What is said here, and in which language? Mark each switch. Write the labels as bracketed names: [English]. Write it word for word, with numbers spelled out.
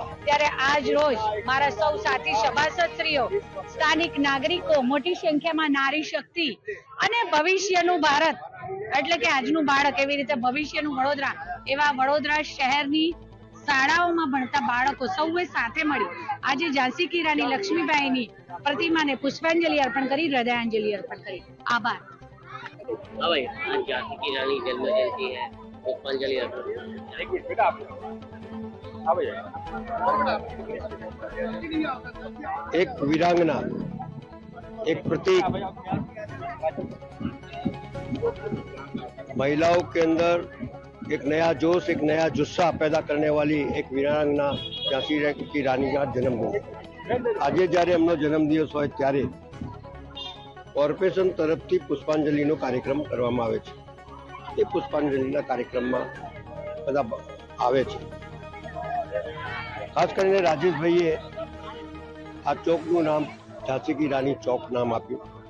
[Gujarati] ત્યારે આજ રોજ મારા સૌ સાથી સભાસદશ્રીઓ, સ્થાનિક નાગરિકો મોટી સંખ્યામાં નારી શક્તિ અને ભવિષ્યનું ભારત એટલે કે આજનું બાળક એવી રીતે ભવિષ્યનું વડોદરા એવા વડોદરા શહેરની શાળાઓમાં ભણતા બાળકો સૌએ સાથે મળી આજે ઝાંસી કી રાણી લક્ષ્મીબાઈની પ્રતિમાને પુષ્પાંજલિ અર્પણ કરી હૃદયાંજલિ અર્પણ કરી. આભાર. [Hindi] हाँ भाई, आज झांसी की रानी जन्म जयंती है, पुष्पांजलि अर्पण. एक वीरांगना, एक प्रतीक, महिलाओं के अंदर एक नया जोश, एक नया जुस्सा पैदा करने वाली एक वीरांगना झांसी की रानी का जन्म हो. [Gujarati] आज जयरे हमने जन्मदिवस हो त्यारे કોર્પોરેશન તરફથી પુષ્પાંજલિનો કાર્યક્રમ કરવામાં આવે છે. એ પુષ્પાંજલિના કાર્યક્રમમાં બધા આવે છે. ખાસ કરીને રાજેશભાઈએ આ ચોકનું નામ ઝાંસી કી રાણી ચોક નામ આપ્યું.